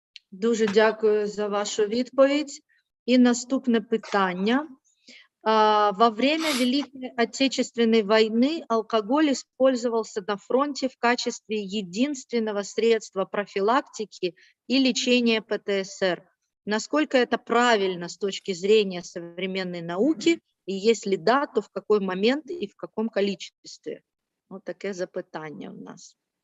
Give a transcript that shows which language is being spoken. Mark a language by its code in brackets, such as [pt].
[uk] Дуже дякую за вашу відповідь. І наступне питання. [ru] Во время Великой Отечественной войны алкоголь использовался на фронте в качестве единственного средства профилактики и лечения ПТСР. Насколько это правильно с точки зрения современной науки? И если да, то в какой момент и в каком количестве? Вот такое запитання у нас.